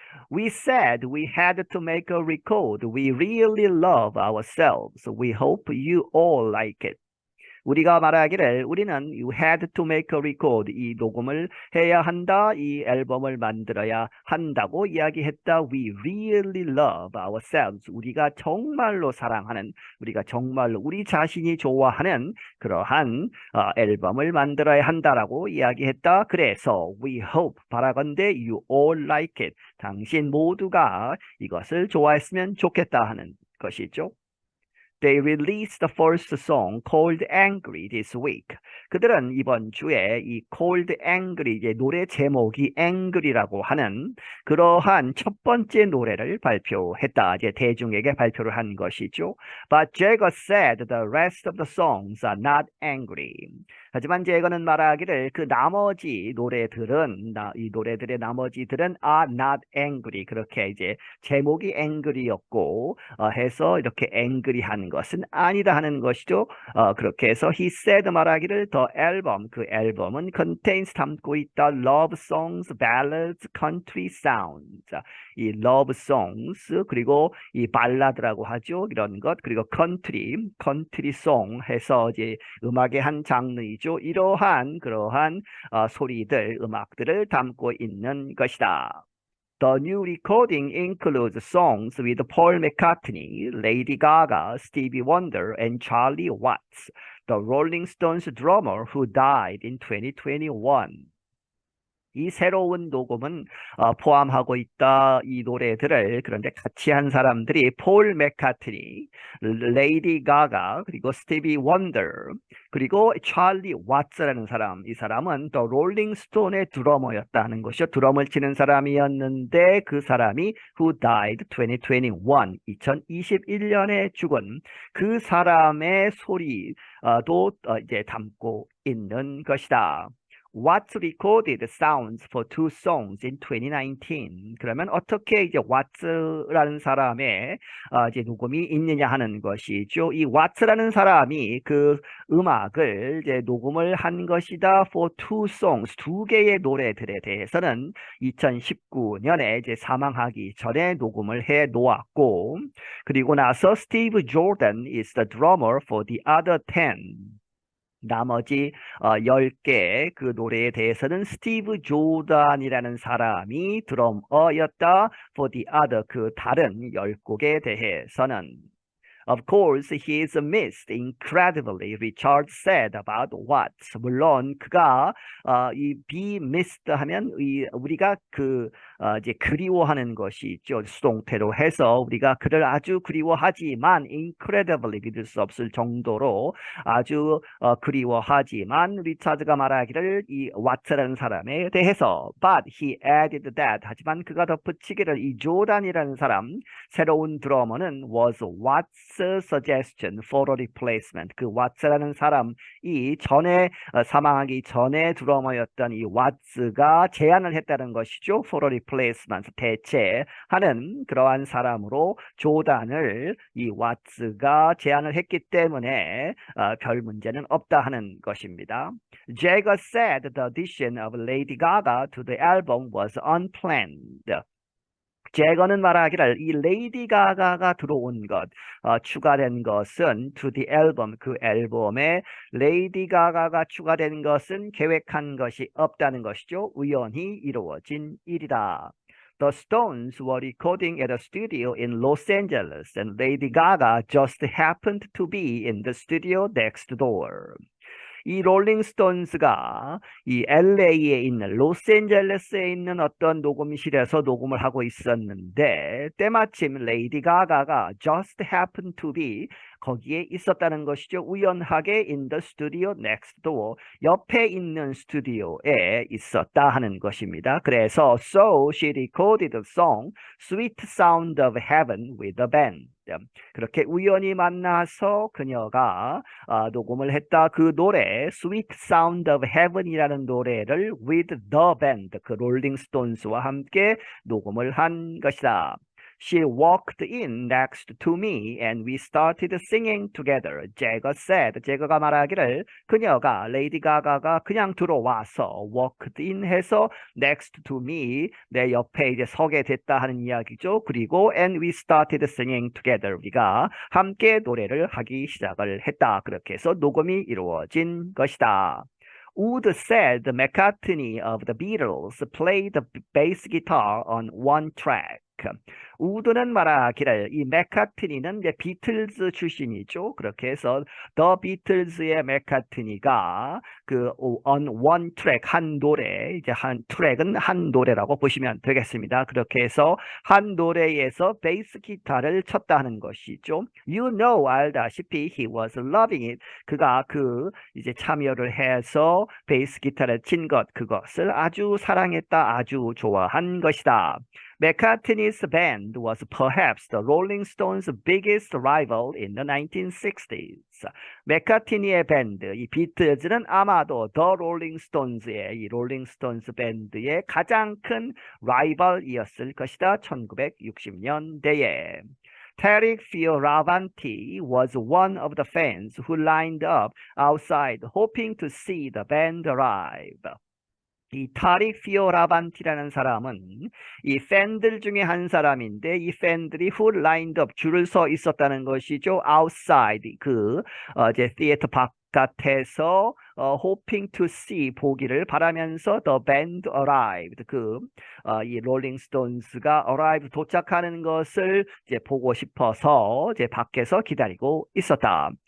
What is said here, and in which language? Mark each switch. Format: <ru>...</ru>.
<en>We said we had to make a record. We really love ourselves. We hope you all like it.</en> <ko>우리가 말하기를 우리는</ko> <en>you had to make a record</en> <ko>이 녹음을 해야 한다 이 앨범을 만들어야 한다고 이야기했다.</ko> <en>We really love ourselves</en> <ko>우리가 정말로 사랑하는 우리가 정말로 우리 자신이 좋아하는 그러한 앨범을 만들어야 한다라고 이야기했다. 그래서</ko> <en>we hope</en> <ko>바라건대</ko> <en>you all like it</en> <ko>당신 모두가 이것을 좋아했으면 좋겠다 하는 것이죠.</ko> <en>They released the first song called Angry this week.</en> <ko>그들은 이번 주에 이</ko> <en>called Angry</en> <ko>이제 노래 제목이 Angry라고 하는 그러한 첫 번째 노래를 발표했다. 이제 대중에게 발표를 한 것이죠.</ko> <en>But Jagger said the rest of the songs are not angry.</en> <ko>하지만 제거는 말하기를 그 나머지 노래들은 이 노래들의 나머지들은</ko> <en>are not angry</en> <ko>그렇게 이제 제목이 angry였고 해서 이렇게 angry한 것은 아니다 하는 것이죠. 그렇게 해서</ko> <en>he said</en> <ko>말하기를</ko> <en>the album</en> <ko>그 앨범은</ko> <en>contains</en> <ko>담고 있다</ko> <en>love songs, ballads, country sounds.</en> <ko>이</ko> <en>love songs</en> <ko>그리고 이 발라드라고 하죠. 이런 것 그리고 country song 해서 이제 음악의 한 장르이죠. 이러한 그러한 소리들, 음악들을 담고 있는 것이다.</ko> <en>The new recording includes songs with Paul McCartney, Lady Gaga, Stevie Wonder, and Charlie Watts, the Rolling Stones drummer who died in 2021.</en> <ko>이 새로운 녹음은 포함하고 있다. 이 노래들을 그런데 같이 한 사람들이 폴 맥카트니, 레이디 가가, 그리고 스티비 원더, 그리고 찰리 왓츠라는 사람. 이 사람은 더 롤링스톤의 드러머였다는 것이요. 드럼을 치는 사람이었는데 그 사람이</ko> <en>who died</en> <ko>2021, 2021년에 죽은 그 사람의 소리도 이제 담고 있는 것이다.</ko> <en>Watts recorded sounds for two songs in 2019.</en> <ko>그러면 어떻게 이제 와츠라는 사람의 이제 녹음이 있느냐 하는 것이죠. 이 와츠라는 사람이 그 음악을 이제 녹음을 한 것이다.</ko> <en>For two songs,</en> <ko>두 개의 노래들에 대해서는 2019년에 이제 사망하기 전에 녹음을 해 놓았고, 그리고 나서</ko> <en>Steve Jordan is the drummer for the other 10.</en> <ko>나머지 10개 그 노래에 대해서는 스티브 조단이라는 사람이 드러머였다.</ko> <en>For the other</en> <ko>그 다른 10곡에 대해서는</ko> <en>Of course, he is missed incredibly, Richard said about Watts.</en> <ko>물론 그가 이</ko> <en>be missed</en> <ko>하면 우리가 이제 그리워하는 것이 있죠. 수동태로 해서 우리가 그를 아주 그리워하지만</ko> <en>incredibly</en> <ko>믿을 수 없을 정도로 아주 그리워하지만 리차드가 말하기를 이 왓츠라는 사람에 대해서</ko> <en>but he added that</en> <ko>하지만 그가 덧붙이기를 이 조단이라는 사람 새로운 드러머는</ko> <en>was Watts suggestion for a replacement.</en> <ko>그 왓츠라는 사람이 전에 사망하기 전에 드러머였던 이 왓츠가 제안을 했다는 것이죠.</ko> <en>For a replacement,</en> <ko>대체하는 그러한 사람으로 조단을 이 와츠가 제안을 했기 때문에 별 문제는 없다 하는 것입니다.</ko> <en>Jagger said the addition of Lady Gaga to the album was unplanned.</en> <ko>제거는 말하기를 이 레이디 가가가 들어온 것, 추가된 것은</ko> <en>to the album,</en> <ko>그 앨범에 레이디 가가가 추가된 것은 계획한 것이 없다는 것이죠. 우연히 이루어진 일이다.</ko> <en>The Stones were recording at a studio in Los Angeles and Lady Gaga just happened to be in the studio next door.</en> <ko>이 롤링스톤스가 이 LA에 있는 로스앤젤레스에 있는 어떤 녹음실에서 녹음을 하고 있었는데 때마침 레이디 가가가</ko> <en>just happened to be</en> <ko>거기에 있었다는 것이죠. 우연하게</ko> <en>in the studio next door</en> <ko>옆에 있는 스튜디오에 있었다 하는 것입니다. 그래서</ko> <en>so she recorded the song Sweet Sound of Heaven with the band.</en> <ko>그렇게 우연히 만나서 그녀가 녹음을 했다. 그 노래 Sweet Sound of Heaven이라는 노래를</ko> <en>with the band,</en> <ko>그 롤링스톤스와 함께 녹음을 한 것이다.</ko> <en>She walked in next to me and we started singing together.</en> <ko>제거</ko> <en>said,</en> <ko>제거가 말하기를 그녀가 레이디 가가가 그냥 들어와서</ko> <en>walked in</en> <ko>해서</ko> <en>next to me</en> <ko>내 옆에 이제 서게 됐다 하는 이야기죠. 그리고</ko> <en>and we started singing together.</en> <ko>우리가 함께 노래를 하기 시작을 했다. 그렇게 해서 녹음이 이루어진 것이다.</ko> <en>Wood said McCartney of the Beatles played the bass guitar on one track.</en> <ko>우드는 말하기를 이 맥카트니는 이제 비틀즈 출신이죠. 그렇게 해서 더 비틀즈의 맥카트니가 그</ko> <en>on one track</en> <ko>한 노래 이제 한 트랙은 한 노래라고 보시면 되겠습니다. 그렇게 해서 한 노래에서 베이스 기타를 쳤다 하는 것이죠.</ko> <en>You know</en> <ko>알다시피</ko> <en>he was loving it.</en> <ko>그가 그 이제 참여를 해서 베이스 기타를 친 것 그것을 아주 사랑했다, 아주 좋아한 것이다.</ko> <en>McCartney's band was perhaps the Rolling Stones' biggest rival in the 1960s.</en> <ko>맥카트니의 밴드, 이 비틀즈는 아마도 더 롤링스톤즈의 이 롤링스톤즈 밴드의 가장 큰 라이벌이었을 것이다. 1960년대에.</ko> <en>Tarek Fioravanti was one of the fans who lined up outside hoping to see the band arrive.</en> <ko>이 타릭 피오라반티라는 사람은 이 팬들 중에 한 사람인데 이 팬들이</ko> <en>who lined up</en> <ko>줄을 서 있었다는 것이죠. outside 그 이제 theater 바깥에서</ko> <en>hoping to see</en> <ko>보기를 바라면서</ko> <en>the band arrived</en> <ko>이 롤링스톤스가 arrive 도착하는 것을 이제 보고 싶어서 이제 밖에서 기다리고 있었다.</ko>